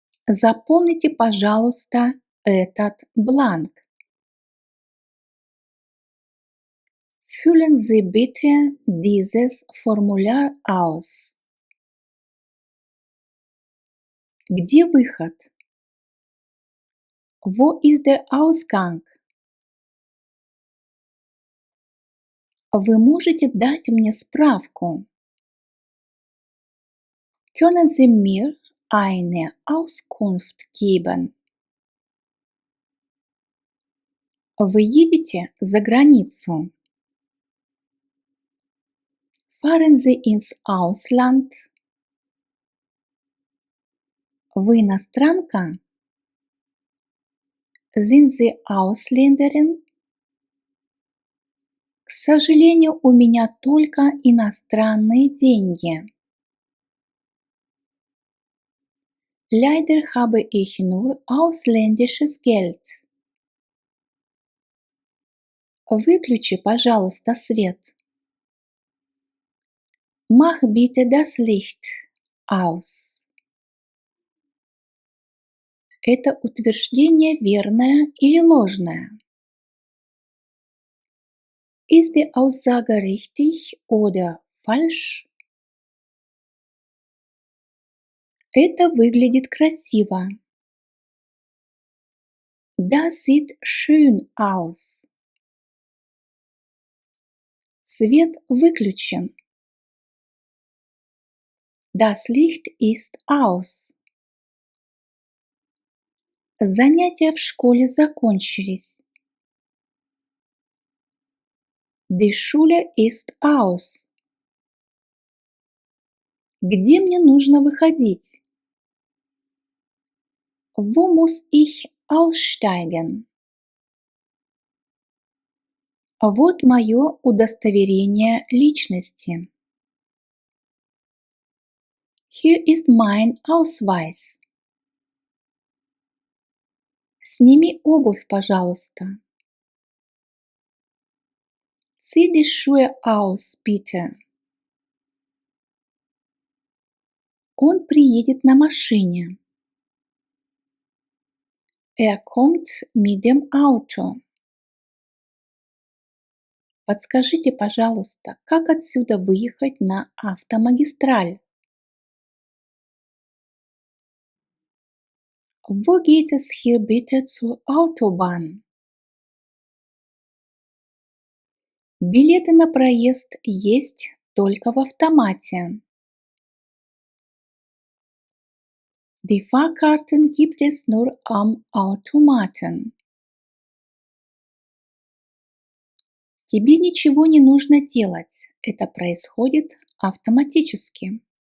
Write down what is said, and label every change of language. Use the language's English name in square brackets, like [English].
[Russian] Заполните, пожалуйста, этот бланк. [German] Füllen Sie bitte dieses Formular aus. [Russian] Где выход? [German] Wo ist der Ausgang? [Russian] Вы можете дать мне справку? [German] Können Sie mir eine Auskunft geben? [Russian] Вы едете за границу? [German] Fahren Sie ins Ausland? [Russian] Вы иностранка? [German] Sind Sie Ausländerin? [Russian] К сожалению, у меня только иностранные деньги. [German] Leider habe ich nur ausländisches Geld. [Russian] Выключи, пожалуйста, свет. [German] Mach bitte das Licht aus. [Russian] Это утверждение верное или ложное? [German] Ist die Aussage richtig oder falsch? [Russian] Это выглядит красиво. [German] Das sieht schön aus. [Russian] Свет выключен. [German] Das Licht ist aus. [Russian] Занятия в школе закончились. [German] Die Schule ist aus. [Russian] Где мне нужно выходить? [German] Wo muss ich aussteigen? [Russian] Вот мое удостоверение личности. [German] Hier ist mein Ausweis. [Russian] Сними обувь, пожалуйста. [German] Zieh die Schuhe aus, bitte. [Russian] Он приедет на машине. [German] Kommt mit dem Auto. [Russian] Подскажите, пожалуйста, как отсюда выехать на автомагистраль? [German] Wo geht es hier bitte zur Autobahn? [Russian] Билеты на проезд есть только в автомате. [German] Die Fahrkarten gibt es nur am Automaten. [Russian] Тебе ничего не нужно делать, это происходит автоматически.